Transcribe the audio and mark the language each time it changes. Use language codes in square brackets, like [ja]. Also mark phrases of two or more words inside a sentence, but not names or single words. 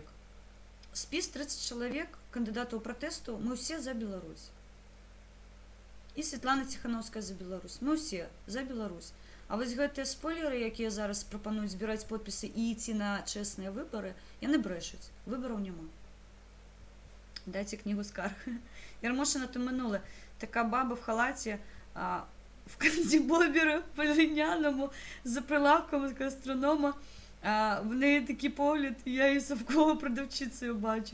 [be] Спіс 30 чалавек кандыдатаў пратэсту, мы ўсе за Беларусь. І Святлана Ціхановская за Беларусь. Мы ўсе за Беларусь. А вось гэтыя спойлеры, якія зараз прапануюць збіраць подпісы і ісці на чэсныя выбары, яны брэшуць. Выбараў няма. [uk] Дайте книгу скарг. Ярмошина то минуле. Така баба в халаті, в кандібобері полиняному, за прилавком з гастронома. В неї такий погляд, і я її совково продавчицею бачу.